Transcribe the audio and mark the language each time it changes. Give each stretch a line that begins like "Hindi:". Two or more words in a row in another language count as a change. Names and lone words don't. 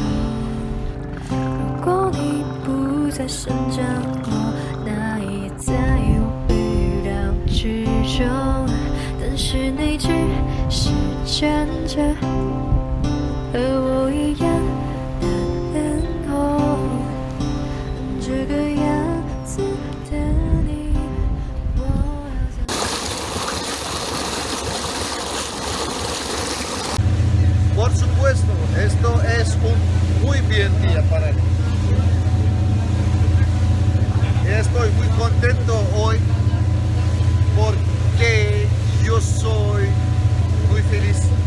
Chinese: 如果你不在身旁，我那也在我预料之中。但是你只是站着，和我一样的脸红，这个样子的你，我要怎么
Spanish: Por supuesto, esto es un muy bien día para mí. Estoy muy contento hoy porque yo soy muy feliz.